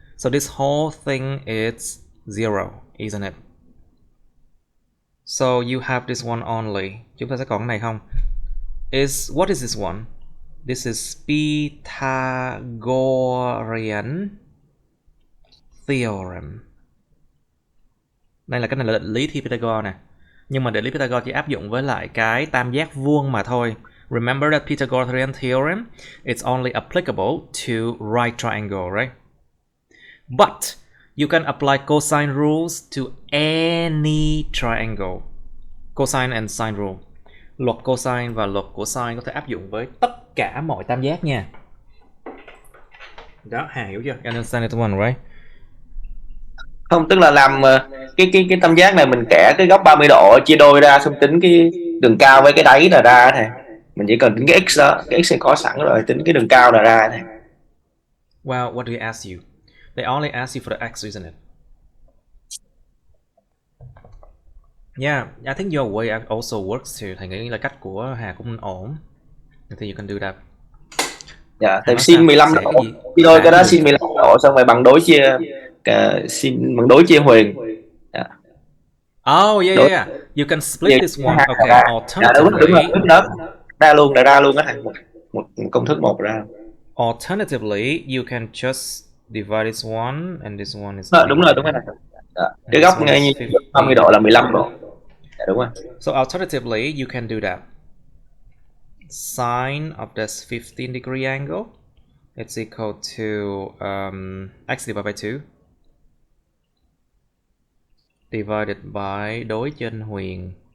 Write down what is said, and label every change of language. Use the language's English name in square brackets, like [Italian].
[English] So this whole thing is 0, isn't it? So you have this one only. [Vietnamese] Chúng ta sẽ còn cái này không? [English] What is this one? This is Pythagorean theorem. [Vietnamese] Đây là cái này là định lý thi Pythagore nè. Nhưng mà định lý Pythagore chỉ áp dụng với lại cái tam giác vuông mà thôi. [English] Remember that Pythagorean theorem, it's only applicable to right triangle, right? But you can apply cosine rules to any triangle. Cosine and sine rule. [Vietnamese] Luật cosine và luật của sine có thể áp dụng với tất cả mọi tam giác nha. Đó, Hà hiểu chưa? [English] You understand it one, right? [Vietnamese] Không, tức là làm cái tam giác này mình kẻ cái góc 30 độ chia đôi ra, xong tính cái đường cao với cái đáy là ra thầy. Mình chỉ cần tính cái x đó, cái x có sẵn rồi, tính cái đường cao là ra thầy. [English] Well, what do they ask you? They only ask you for the x, isn't it? Yeah, I think your way also works too. [Vietnamese] Thầy nghĩ là cách của Hà cũng ổn. [English] Thì you can do that. [Vietnamese] Dạ, tại sin 15 độ, chia đôi cái đó sin 15 độ xong rồi bằng đối chia sin bằng đối chia huyền. [English] Yeah. Oh yeah. You can split this one. Okay, alternatively. [Vietnamese] Đúng đó. Ra luôn á thầy, một công thức một ra. [English] Alternatively, you can just divide this one and this one is. [Vietnamese] Đúng rồi thầy. Cái góc ngay như 50 độ là 15 độ. Dạ, đúng rồi. [English] So alternatively, you can do that. Sine of this 15-degree angle, it's equal to x divided by 2 divided by [Vietnamese] đối trên huyền.